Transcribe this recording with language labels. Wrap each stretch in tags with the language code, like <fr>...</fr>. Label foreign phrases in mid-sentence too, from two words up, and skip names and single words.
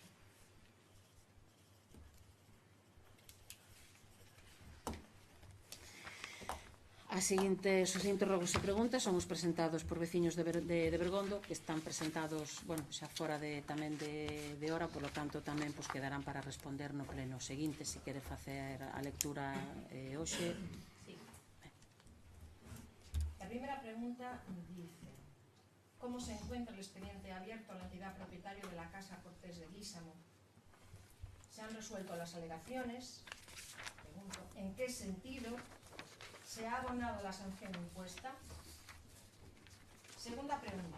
<gl>Os seguintes rogos e preguntas son os presentados por veciños de Bergondo, que están presentados, bueno, xa fora tamén de hora, polo tanto tamén pues, quedarán para responder no pleno seguinte, se quere facer a lectura hoxe.</gl> <es>Sí. La primera pregunta dice: ¿cómo se encuentra el expediente abierto a la entidad propietaria de la Casa Cortés de Guísamo? ¿Se han resuelto las alegaciones? Pregunto, ¿en qué sentido? ¿Se ha abonado la sanción impuesta? Segunda pregunta.</es>